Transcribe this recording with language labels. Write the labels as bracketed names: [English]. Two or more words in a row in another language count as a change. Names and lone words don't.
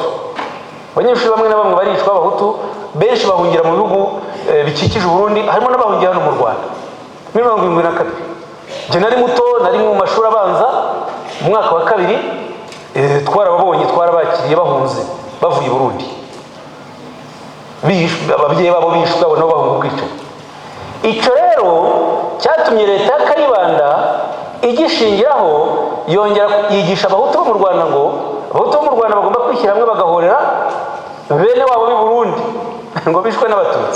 [Kinyarwanda] Abanyeshuri bamwe na bamwe baricwa abahutu, benshi bahungira mu bihugu bikikije Burundi, harimo n'abahungiye hano mu Rwanda. Muri 1972 je nari muto, nari mu mashuri abanza mu mwaka wa 2, twarababonye, twarabakiriye bahunze bavuye i Burundi, ababyeyi babo bishwe, abo nabo bahunga ubwicanyi. Icyo rero cyatumye leta ya Kayibanda igishingiraho yongera yigisha abahutu bo mu Rwanda ngo abahutu bo mu Rwanda bagomba kwishyira hamwe bagahorera bene wabo b'i Burundi ngo bishwe n'abatutsi.